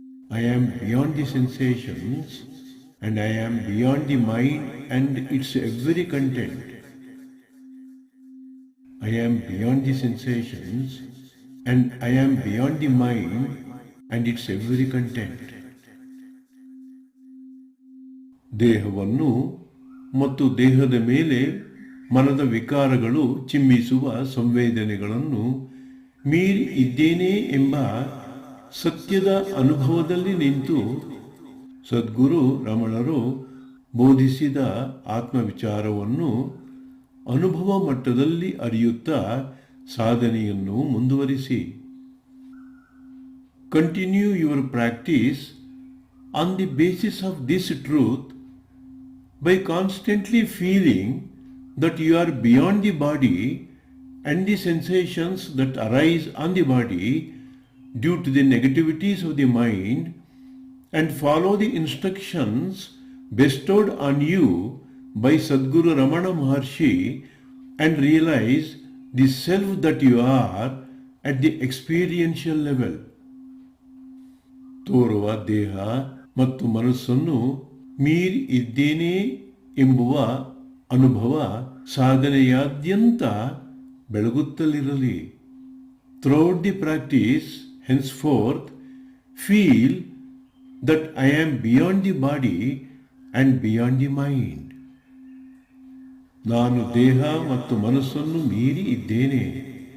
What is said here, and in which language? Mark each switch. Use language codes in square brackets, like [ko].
[en] I am beyond the sensations, and I am beyond the mind and its every content. I am beyond the sensations, and I am beyond the mind and its every content. [kn] ದೇಹವನ್ನು ಮತ್ತು ದೇಹದ ಮೇಲೆ ಮನದ ವಿಕಾರಗಳು ಚಿಮ್ಮಿಸುವ ಸಂವೇದನೆಗಳನ್ನು ಮೀರಿ ಇದ್ದೇನೆ ಎಂಬ ಸತ್ಯದ ಅನುಭವದಲ್ಲಿ ನಿಂತು ಸದ್ಗುರು ರಮಣರು ಬೋಧಿಸಿದ ಆತ್ಮವಿಚಾರವನ್ನು ಅನುಭವ ಮಟ್ಟದಲ್ಲಿ ಅರಿಯುತ್ತಾ ಸಾಧನೆಯನ್ನು ಮುಂದುವರಿಸಿ. [en] Continue your practice on the basis of this truth by constantly feeling that you are beyond the body and the sensations that arise on the body due to the negativities of the mind, and follow the instructions bestowed on you by Sadguru Ramana Maharshi and realize the self that you are at the experiential level. [kn] ತೋರುವ ದೇಹ ಮತ್ತು ಮನಸ್ಸನ್ನು ಮೀರಿ ಇದ್ದೇನೆ ಎಂಬುವ ಅನುಭವ ಸಾಧನೆಯಾದ್ಯಂತ ಬೆಳಗುತ್ತಲಿರಲಿ. [en] Throughout the practice henceforth feel that I am beyond the body and beyond the mind. [kn] ನಾನು ದೇಹ ಮತ್ತು ಮನಸ್ಸನ್ನು ಮೀರಿ ಇದ್ದೇನೆ.